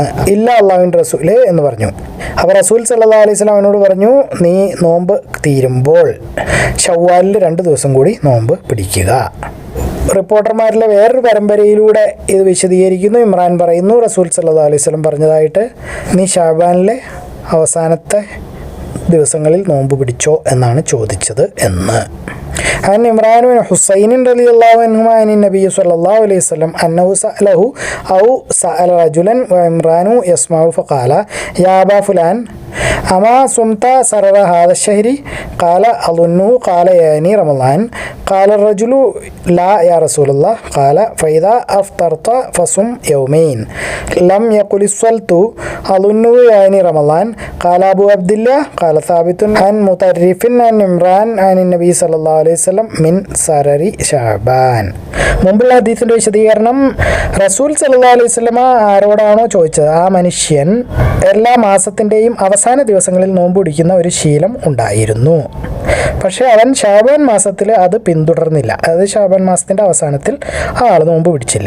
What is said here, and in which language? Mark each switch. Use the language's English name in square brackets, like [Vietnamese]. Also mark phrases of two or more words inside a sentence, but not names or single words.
[Malayalam] ഇല്ല അള്ളാഹുവിൻ്റെ റസൂല് എന്ന് പറഞ്ഞു. അപ്പോൾ റസൂൽ [Arabic] صلى الله عليه وسلم [Malayalam] അവനോട് പറഞ്ഞു, നീ നോമ്പ് തീരുമ്പോൾ ശവ്വാലിൽ 2 ദിവസം കൂടി നോമ്പ് പിടിക്കുക. റിപ്പോർട്ടർമാരിലെ വേറൊരു പരമ്പരയിലൂടെ ഇത് വിശദീകരിക്കുന്നു. ഇമ്രാൻ പറയുന്നു, റസൂൽ [Arabic] صلى الله عليه وسلم [Malayalam] പറഞ്ഞതായിട്ട്, നീ ശഅബാനിലെ അവസാനത്തെ ദിവസങ്ങളിൽ നോമ്പ് പിടിച്ചോ എന്നാണ് ചോദിച്ചത് എന്ന്. [Arabic] عن عمران بن حسين رضي الله عنهما عن النبي صلى الله عليه وسلم أنه سأله أو سأل رجلا وعمران يسمع فقال يا أبا فلان أما صمت سرر هذا الشهر قال أظنه قال يعني رمضان قال الرجل لا يا رسول الله قال فإذا أفطرت فصم يومين لم يقل الصلت أظنه يعني رمضان قال أبو عبد الله قال ثابت عن مطرف عن عمران عن النبي صلى الله عليه وسلم من سرر شعبان. [Malayalam] മുമ്പുള്ള ഹദീസിന്റെ വിശദീകരണം റസൂൽ [Arabic] صلى الله عليه وسلم [Malayalam] ആരോടാണോ ചോദിച്ചത് ആ മനുഷ്യൻ എല്ലാ മാസത്തിൻ്റെയും അവസാന ദിവസങ്ങളിൽ നോമ്പ് പിടിക്കുന്ന ഒരു ശീലം ഉണ്ടായിരുന്നു. പക്ഷേ അവൻ ശഅബാൻ മാസത്തിൽ അത് പിന്തുടർന്നില്ല. അതായത് ശഅബാൻ മാസത്തിൻ്റെ അവസാനത്തിൽ ആ ആൾ നോമ്പ് പിടിച്ചില്ല.